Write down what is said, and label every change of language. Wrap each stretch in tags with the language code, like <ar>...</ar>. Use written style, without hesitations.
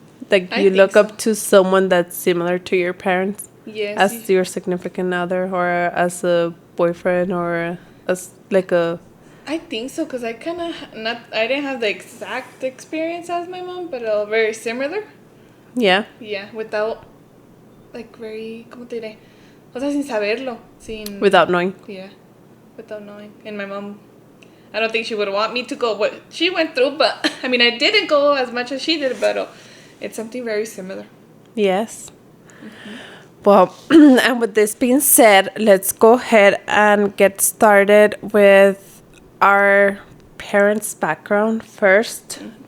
<en>Like you look up to someone that's similar to your parents? Yes. As your significant other or as a boyfriend or as like a... I think so, because I didn't have the exact experience as my mom, but very similar. Yeah. Yeah, without, like, very,</en> <es>¿cómo te diré? O sea, sin saberlo.</es> <en>Without knowing. Yeah, without knowing. And my mom, I don't think she would want me to go what she went through, but, I mean, I didn't go as much as she did, but it's something very similar. Yes. Mm-hmm. Well, and with this being said, let's go ahead and get started with our parents' background first, mm-hmm.</en>